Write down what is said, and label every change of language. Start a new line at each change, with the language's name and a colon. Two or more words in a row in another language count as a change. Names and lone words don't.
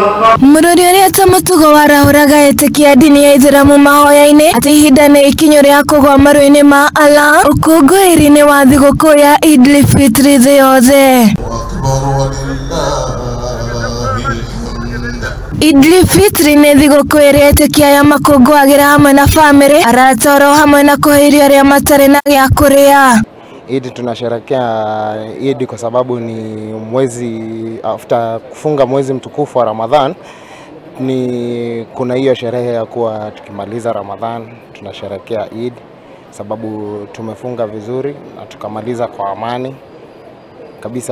Kikuyu: Murori uria tamutugo warahuraga etĩkia ndini ya Ithĩramu mahoya-inĩ atĩ ihinda nĩ ikinyu rĩa kũgwa maru-inĩ ma Allah ũkũngũĩri-inĩ wa thigũkũ ya Eid al-Fitr thĩ yothe. Eid al-Fitr nĩ thigũkũ ĩrĩa etĩkia aya makũngũagĩra hamwe na family, arata oro hamwe na kũhe irio arĩa matarĩ na gĩa kũrĩa.
Swahili: Eid tunasherehekea Eid kwa sababu ni mwezi after kufunga mwezi mtukufu wa Ramadhan, kuna hiyo sherehe ya kuwa tukimaliza Ramadhan tunasherehekea Eid sababu tumefunga vizuri na tukamaliza kwa amani kabisa.